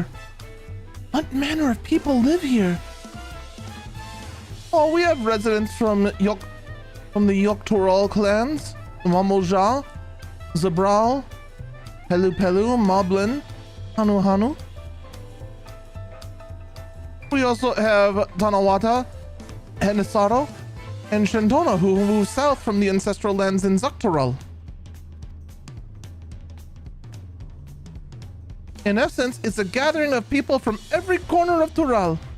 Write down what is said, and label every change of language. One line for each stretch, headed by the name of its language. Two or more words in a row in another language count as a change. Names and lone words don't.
English: What manner of people live here? Oh, we have residents from the Yogg-Toroil clans, Mamoja, Zabral, Pelu Pelu, Moblin, Hanu Hanu. We also have Tanawata, Henisaro, and Shantona, who moved south from the ancestral lands in Yogg-Toroil. In essence, it's a gathering of people from every corner of Toroil.